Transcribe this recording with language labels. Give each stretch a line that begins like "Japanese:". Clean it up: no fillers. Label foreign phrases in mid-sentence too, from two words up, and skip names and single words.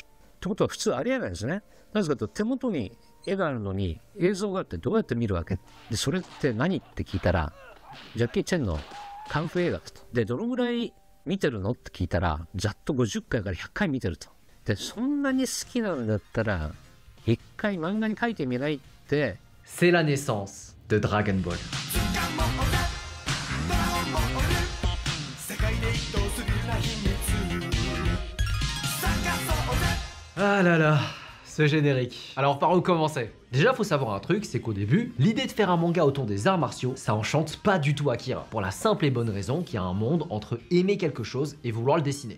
Japanese: ってことは普通ありえないですね。なぜかというと手元に絵があるのに映像があってどうやって見るわけで、それって何って聞いたら、ジャッキー・チェンのカンフー映画だと。で、どのぐらい見てるのって聞いたら、ざっと50回から100回見てると。で、そんなに好きなんだったら、一回漫画に描いてみないって。
French: C'est la naissance de Dragon Ball. Ah là là, ce générique. Alors par où commencer? Déjà faut savoir un truc, c'est qu'au début, l'idée de faire un manga autour des arts martiaux, ça enchante pas du tout Akira, pour la simple et bonne raison qu'il y a un monde entre aimer quelque chose et vouloir le dessiner.